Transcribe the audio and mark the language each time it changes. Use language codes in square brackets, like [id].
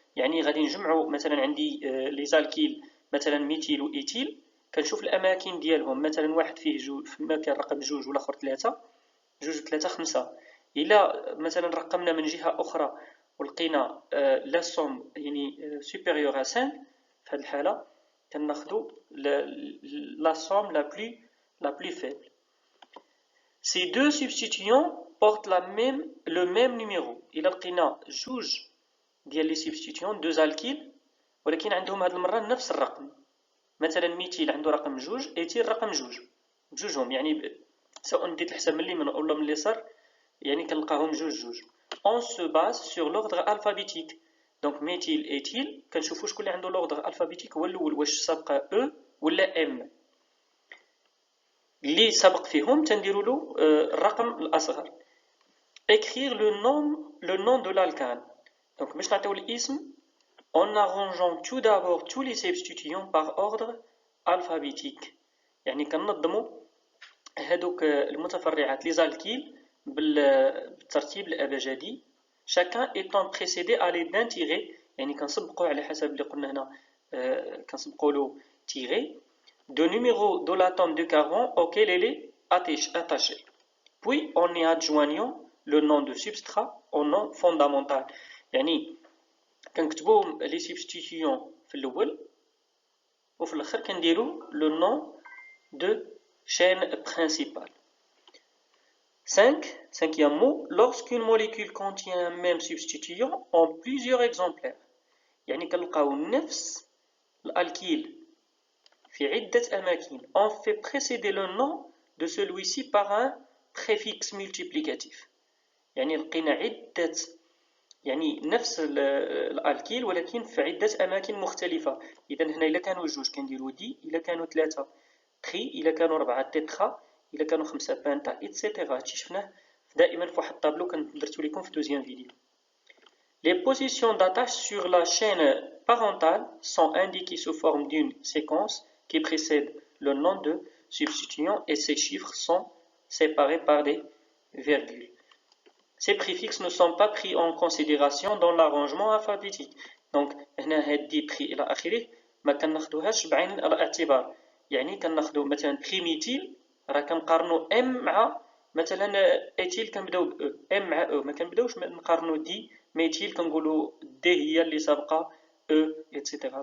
[ar] يعني غادي نجمعوا مثلا عندي لي زالكيل مثلا ميثيل وايثيل، كنشوف الاماكن ديالهم، مثلا واحد فيه جوج في المكان رقم جوج والاخر ثلاثة، جوج ثلاثة خمسة. الا مثلا رقمنا من جهة اخرى ولقينا لا سوم يعني [fr] supérieure à 5، [ar] في هذه الحالة كناخدو [fr] la somme la plus faible. Ces deux substitutions portent le même numéro. [ar] إلا لقينا جوج ديال لي سبستيتيون دو زالكيل ولكن عندهم هاد المرة نفس الرقم، مثلا ميثيل عنده رقم جوج، ايثيل رقم جوج، بجوجهم يعني سواء ديت الحساب من اليمين ولا من اليسار يعني كنلقاهم جوج جوج. [fr] On se base sur l'ordre alphabétique. [ar] Donc ميثيل ايثيل كنشوفوا شكون اللي عنده [fr] l'ordre alphabétique [ar] هو الأول، واش سابقة او ولا ام. اللي سبق فيهم تنديروا له الرقم الأصغر. [fr] Écrire le nom de l'alcane. Donc [ar] باش نعطيو الاسم [fr] en arrangeant tout d'abord tous les substitutions par ordre alphabétique. [ar] يعني كننظموا هذوك المتفرعات لي زالكيل بالترتيب الأبجدي، [fr] chacun étant précédé à l'aide d'un tiré، [ar] يعني كنسبقوا على حسب اللي قلنا هنا كنسبقوا له [fr] tiré de numéro de l'atome de carbone auquel elle est attachée. Puis on y adjoignant le nom de substrat au nom fondamental. [ar] يعني كنكتبوا لي سبستيتيون في الاول وفي الاخر كنديروا لو نون دو [fr] chaîne principale. 5e mot, lorsqu'une molécule contient un même substituant en plusieurs exemplaires. [ar] يعني كنلقاو نفس الالكيل في عدة أماكن. [fr] On fait précéder le nom de celui-ci par un préfixe multiplicatif. [ar] يعني لقينا عدة يعني نفس الالكيل ولكن في عدة أماكن مختلفة. إذا هنا إلا كانوا جوج كنديروا دي، إلا كانوا ثلاثة تري، إلا كانوا أربعة تيترا، إلا كانوا خمسة بانتا إتسيتيرا. هادشي شفناه دائما في واحد الطابلو درتو لكم في دوزيام فيديو. [fr] Les positions d'attache sur la chaîne parentale sont indiquées sous forme d'une séquence qui précède le nom de substituant et ces chiffres sont séparés par des virgules. Ces préfixes ne sont pas pris en considération dans l'arrangement alphabétique. [ar] Donc هنا هادي بري إلى آخره ما كناخدوهاش بعين الاعتبار. يعني كناخدو مثلا بريميتيل راه كنقارنو ام مع مثلا ايتيل كنبداو ب ام مع او، ما كنبداوش نقارنو دي ميتيل كنقولو دي هي اللي سابقه او ايتترا.